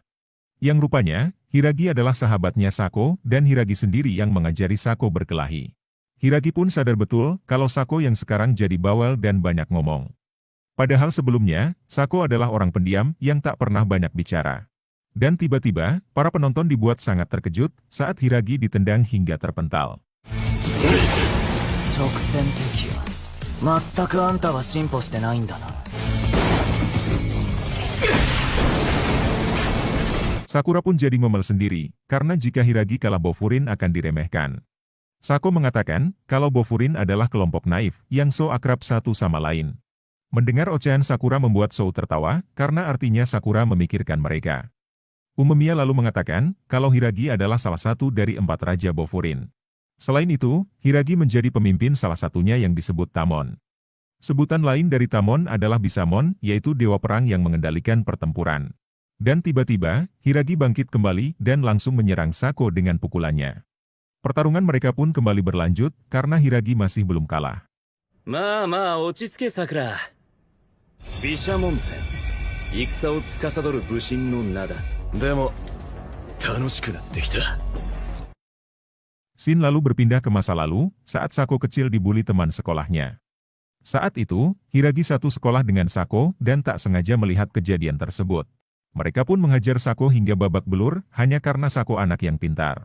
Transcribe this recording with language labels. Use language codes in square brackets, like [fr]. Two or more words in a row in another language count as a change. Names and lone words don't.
[id] Yang rupanya, Hiragi adalah sahabatnya Sako dan Hiragi sendiri yang mengajari Sako berkelahi. Hiragi pun sadar betul kalau Sako yang sekarang jadi bawel dan banyak ngomong. Padahal sebelumnya, Sako adalah orang pendiam yang tak pernah banyak bicara. Dan tiba-tiba, para penonton dibuat sangat terkejut saat Hiragi ditendang hingga terpental. [ja] 直線的や。全くあんたは進歩してないんだな。 [id] Sakura pun jadi ngomel sendiri, karena jika Hiragi kalah Bofurin akan diremehkan. Sako mengatakan kalau Bofurin adalah kelompok naif yang so akrab satu sama lain. Mendengar ocehan Sakura membuat Sou tertawa, karena artinya Sakura memikirkan mereka. Umemiya lalu mengatakan kalau Hiragi adalah salah satu dari 4 raja Bofurin. Selain itu, Hiragi menjadi pemimpin salah satunya yang disebut Tamon. Sebutan lain dari Tamon adalah Bisamon, yaitu dewa perang yang mengendalikan pertempuran. Dan tiba-tiba, Hiragi bangkit kembali dan langsung menyerang Sako dengan pukulannya. Pertarungan mereka pun kembali berlanjut karena Hiragi masih belum kalah. [ja] まあまあ落ち着け桜。毘沙門天、戦を司る武神の名だ。でも楽しくなってきた。 [id] Shin lalu berpindah ke masa lalu, saat Sako kecil dibully teman sekolahnya. Saat itu, Hiragi satu sekolah dengan Sako dan tak sengaja melihat kejadian tersebut. Mereka pun menghajar Sako hingga babak belur, hanya karena Sako anak yang pintar.